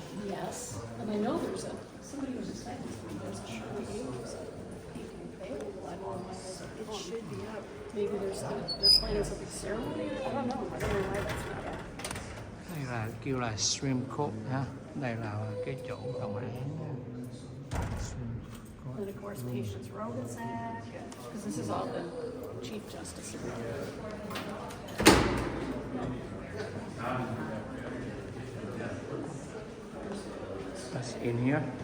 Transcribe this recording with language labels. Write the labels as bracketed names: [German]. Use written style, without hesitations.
[English] Yes, and I know somebody was expecting to there's a Shirley Abrams painting available. I don't know, it should be up. Maybe they're planning something ceremony. I don't know why that's not up. [Vietnamese] Đây là kêu là Supreme Court ha. Đây là cái chỗ tòa án. [English] And of course, Patience Rogansack, because this is all the Chief Justice. That's in here.